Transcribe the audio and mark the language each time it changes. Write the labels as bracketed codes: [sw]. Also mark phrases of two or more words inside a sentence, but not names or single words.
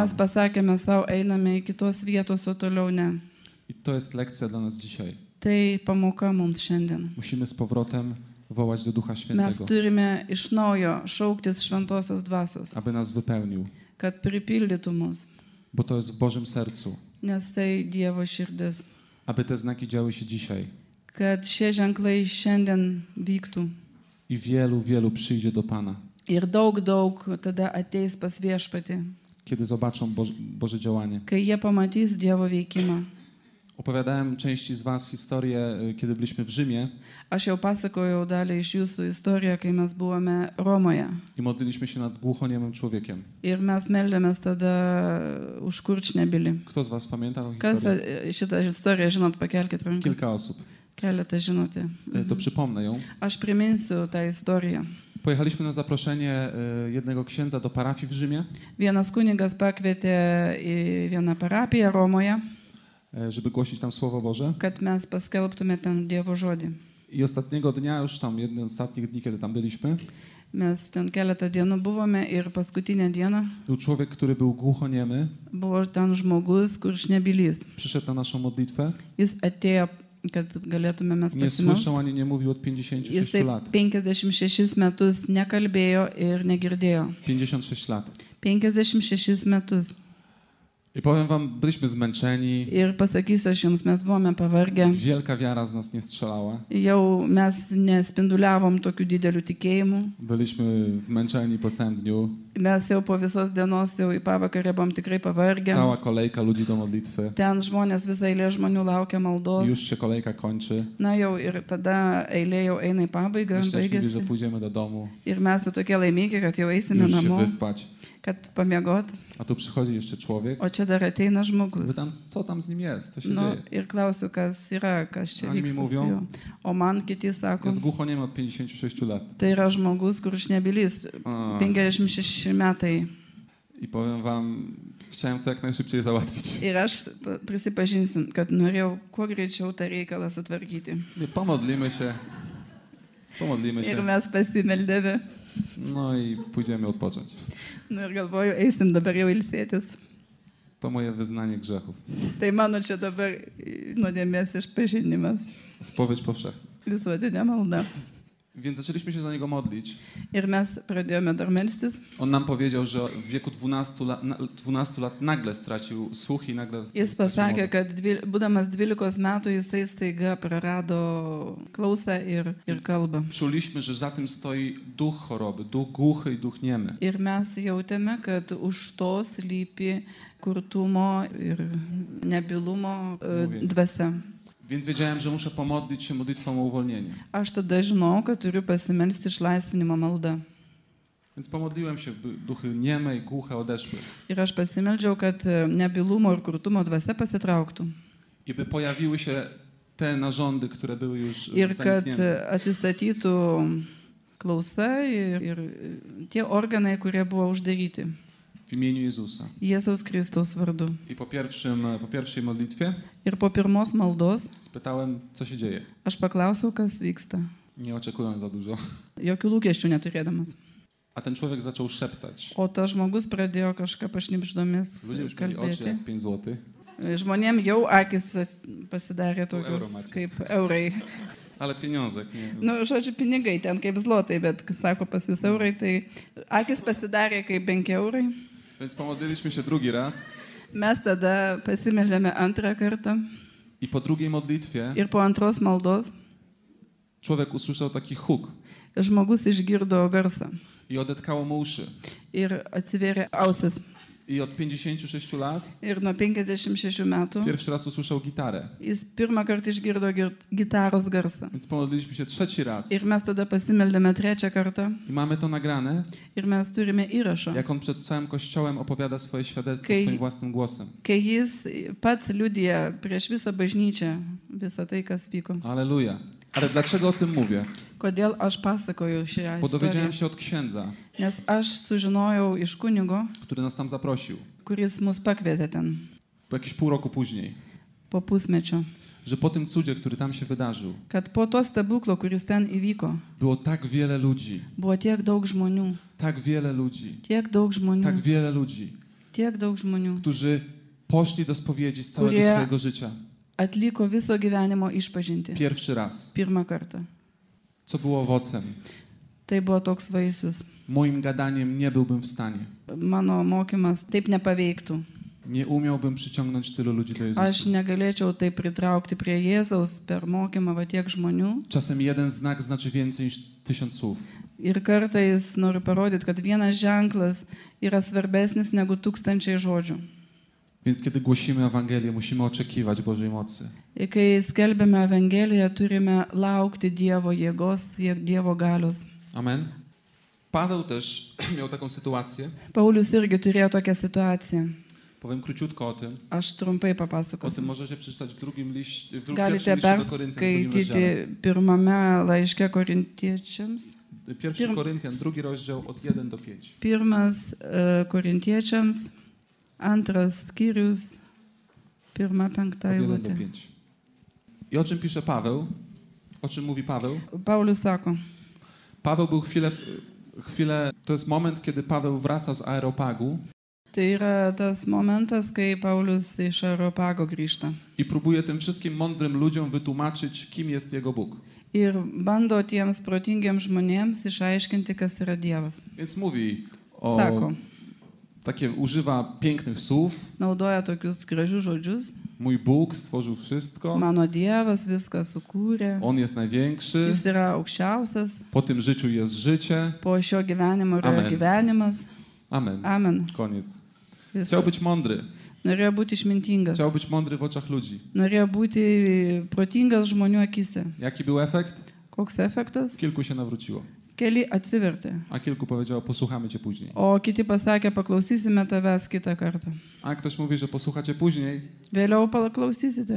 [lt] Mes pasakėme savo, einame į kitos vietos, o toliau ne. [pl] I to jest lekcja dla nas dzisiaj. [lt] Tai pamoka mums šiandien. [pl] Musimy z powrotem wołać do Ducha [lt] Mes [pl] Świętego, [lt] turime iš naujo šauktis šventosios dvasios, [pl] aby nas wypełnił, [lt] kad pripildytų mus. [pl] bo to jest w Bożym sercu, [lt] Nes tai Dievo širdis. [pl] aby te znaki działy się dzisiaj. [lt] Kad šie ženklai šiandien vyktų. [pl] I wielu przyjdzie do Pana, [lt] Ir daug tada ateis pas viešpatį, [pl] kiedy zobaczą Boże działanie. [lt] kai jie pamatys Dievo veikimą. [pl] Opowiadałem części z was historię, kiedy byliśmy w Rzymie [lt] Aš jau pasakojau dalį iš jūsų istoriją, kai mes buvome Romoje. [pl] i modliliśmy się nad głuchoniemym człowiekiem. [lt] Ir mes meldėmės tada už kurčnebylį. [pl] Kto z was pamięta tą [lt] Kas [pl] historię? [lt] šitą istoriją žinot, pakelkite rankas. [pl] Kilka osób. [lt] Keletą žinote. [pl] To przypomnę ją. [lt] Aš priminsiu tą istoriją. [pl] Pojechaliśmy na zaproszenie jednego księdza do parafii w Rzymie, [lt] Vienas kunigas pakvietė į vieną parapiją Romoje, [pl] żeby głosić tam Słowo Boże. [lt] kad mes paskelbtume ten Dievo žodį. [pl] I ostatniego dnia, już tam jeden z ostatnich dni, kiedy tam byliśmy, [lt] Mes ten keletą dienų buvome ir paskutinę dieną [pl] był człowiek, który był głuchoniemy, [lt] buvo ten žmogus, kur šnebylys. [pl] przyszedł na naszą modlitwę. [lt] Jis atėjo, kad galėtume mes [pl] Nie [lt] pasimelsti. [pl] słyszał ani nie mówił od 56 [lt] Jisai [pl] lat. [lt] 56 metus nekalbėjo ir negirdėjo. [pl] 56 lat. [lt] 56 metus. [pl] I powiem wam, byliśmy zmęczeni, [lt] Ir pasakysiu aš jums, mes buvome pavargę. [pl] wielka wiara z nas nie strzelała. [lt] Jau mes nespinduliavom tokiu dideliu tikėjimu. [pl] Byliśmy zmęczeni po całym dniu. [lt] Mes jau po visos dienos jau į pavakarę buvom tikrai pavargę. [pl] Cała kolejka ludzi do modlitwy. [lt] Ten žmonės, visa eilė žmonių laukia maldos. [pl] Już się kolejka kończy. [lt] Na jau ir tada eilė jau eina į pabaigą, [pl] Szczęśliwi, że [lt] baigėsi. [pl] pójdziemy do domu, [lt] Ir mes jau tokie laimingi, kad jau eisime [pl] już się [lt] namo, [pl] wyspać. [lt] kad pamiegot. [pl] A tu przychodzi jeszcze człowiek. [lt] O čia dar ateina žmogus. [pl] Pytam, co tam z nim jest, co się [lt] Nu, [pl] dzieje. [lt] ir klausiu, kas yra, kas čia [pl] Oni mi [lt] vyksta su [pl] mówią, [lt] juo. O man kiti sako, [pl] Jest głuchoniem od 56 lat. [lt] tai yra žmogus, kur šnebylys, A. 56 metai. [pl] I powiem wam, chciałem to jak najszybciej załatwić. [lt] Ir aš prisipažinsiu, kad norėjau kuo greičiau tą reikalą sutvarkyti. [pl] Nie, pomodlimy się. Pomodlimy [lt] Ir [pl] się. [lt] mes pasimeldėme. [pl] No i pójdziemy odpocząć. [lt] Nu ir galvoju, eisim dabar jau ilsėtis. [pl] To moje wyznanie grzechów. [lt] Tai mano čia dabar nuodėmės išpažinimas. [pl] Spowiedź powszechna. [lt] Visuotinė malda. [pl] Więc zaczęliśmy się za niego modlić. [lt] Ir mes pradėjome dar melstis. [pl] On nam powiedział, że w wieku 12 lat nagle stracił słuch i nagle [lt] Jis pasakė, kad būdamas 12 metų jisai staiga prarado klausą ir kalbą. [pl] Czuliśmy, że za tym stoi duch choroby, duch głuchy i duch niemy. [lt] Ir mes jautėme, kad už to slypi kurtumo ir nebylumo dvasia. [pl] Więc wiedziałem, że muszę pomodlić się modlitwą o uwolnienie. [lt] Aš tada žinau, kad turiu pasimelsti išlaisvinimo maldą. [pl] Więc pomodliłem się, by duchy nieme i głuche odeszły. [lt] Ir aš pasimeldžiau, kad nebylumo ir kurtumo dvasia pasitrauktų. [pl] I by pojawiły się te narządy, które były już [lt] Ir kad [pl] zamknięte. [lt] atsistatytų klausa ir tie organai, kurie buvo uždaryti. [pl] W imieniu Jezusa. [lt] Jėzaus Kristaus vardu. [pl] I po pierwszej modlitwie [lt] Ir po pirmos maldos [pl] spytałem, co się dzieje. [lt] aš paklausiau, kas vyksta. [pl] Nie oczekując za dużo. [lt] Jokių lūkesčių neturėdamas. [pl] A ten człowiek zaczął szeptać. [lt] O tas žmogus pradėjo kažką pašnipždomis [pl] Ludzie już mieli oczy [lt] kalbėti. [pl] jak 5 zł. [lt] Žmonėm jau akis pasidarė tokios [pl] euro macie. [lt] kaip eurai. [pl] Ale pieniążek, nie. [lt] Nu, žodžiu, pinigai ten kaip zlotai, bet, sako, pas jūs eurai, tai akis pasidarė kaip 5 eurai. [pl] Więc pomodliliśmy się drugi raz. [lt] Mes tada pasimeldėme antrą kartą [pl] I po drugiej modlitwie [lt] ir po antros maldos [pl] człowiek usłyszał taki huk. [lt] žmogus išgirdo garsą [pl] I odetkało mu uszy. [lt] ir atsivėrė ausis. [pl] I od 56 lat [lt] Ir nuo 56 metų [pl] pierwszy raz usłyszał gitarę. [lt] jis pirmą kartą išgirdo gitaros garsą. [pl] Więc pomodliliśmy się trzeci raz. [lt] Ir mes tada pasimeldėme trečią kartą [pl] I mamy to nagrane, [lt] ir mes turime įrašą, [pl] jak on przed całym kościołem opowiada swoje świadectwo [lt] Kai- [pl] swoim własnym głosem. [lt] kai jis pats liudija prieš visą bažnyčią visą tai, kas vyko. [pl] Aleluja. Ale dlaczego o tym mówię? [lt] Kodėl aš pasakoju šią [pl] Bo [lt] istoriją? [pl] dowiedziałem się od księdza, [lt] Nes aš sužinojau iš kunigo, [pl] który nas tam zaprosił, [lt] kuris mus pakvietė ten [pl] po jakieś pół roku później, [lt] po pusmečio, [pl] że po tym cudzie, który tam się wydarzył, [lt] kad po to stebuklo, kuris ten įvyko, [pl] było tak wiele ludzi, [lt] buvo tiek daug žmonių, [pl] tak wiele ludzi, [lt] tiek daug žmonių, [pl] tak wiele ludzi, [lt] tiek daug žmonių, [pl] którzy poszli do spowiedzi z całego [lt] Kurie- [pl] swojego życia. [lt] atliko viso gyvenimo išpažinti. [pl] Pierwszy raz. [lt] Pirmą kartą. [pl] Co było owocem? [lt] Tai buvo toks vaisius. [pl] Moim gadaniem nie byłbym w stanie. [lt] Mano mokymas taip nepaveiktų. [pl] Nie umiałbym przyciągnąć tylu ludzi do Jezusa. [lt] Aš negalėčiau taip pritraukti prie Jėzaus per mokymą va tiek žmonių. [pl] Czasem jeden znak znaczy więcej niż 1000 słów. [lt] Ir kartais noriu parodyti, kad vienas ženklas yra svarbesnis negu 1000 žodžių. [pl] Więc kiedy głosimy Ewangelię, musimy oczekiwać Bożej mocy. [lt] Ir kai skelbiame Evangeliją, turime laukti Dievo jėgos, Dievo galios. [pl] Amen. Paweł też miał taką sytuację. [lt] Paulius irgi turėjo tokią situaciją. [pl] Powiem króciutko o tym. [lt] Aš trumpai [pl] O tym [lt] papasakosiu. [pl] możecie przeczytać w pierwszym liście [lt] Galite [pl] do Koryntian, w drugim [lt] perskaityti [pl] rozdziale. [lt] pirmame laiške korintiečiams. [pl] 1 Koryntian, 2 rozdział od 1 do 5. [lt] Pirmas korintiečiams, antras skyrius, 1-5 [pl] Od 1 do [lt] eilutė. [pl] 5. I o czym pisze Paweł? O czym mówi Paweł? [lt] Paulius sako, [pl] Paweł był chwilę, to jest moment, kiedy Paweł wraca z Areopagu [lt] tai yra tas momentas, kai Paulius iš Areopago grįžta. [pl] i próbuje tym wszystkim mądrym ludziom wytłumaczyć, kim jest jego Bóg. [lt] Ir bando tiems protingiems žmonėms išaiškinti, kas yra Dievas. [pl] Więc mówi [lt] Sako, [pl] używa pięknych słów. [lt] naudoja tokius gražius žodžius. [pl] Mój Bóg stworzył wszystko. [lt] Mano Dievas viską sukūrė. [pl] On jest największy. [lt] Jis yra aukščiausias. [pl] Po tym życiu jest życie. [lt] Po šio gyvenimo yra Amen. gyvenimas. Amen. Amen. [pl] Koniec. [lt] Viskas. [pl] Chciał być mądry. [lt] Norėjo būti išmintingas. [pl] Chciał być mądry w oczach ludzi. [lt] Norėjo būti protingas žmonių akise. [pl] Jaki był efekt? [lt] Koks efektas? [pl] Kilku się nawróciło. [lt] Keli atsivertė. [pl] A kilku powiedziało, posłuchamy cię później. [lt] O kiti pasakė, paklausysime tavęs kitą kartą. [pl] A jak ktoś mówi, że posłuchacie później, [lt] Vėliau paklausysite.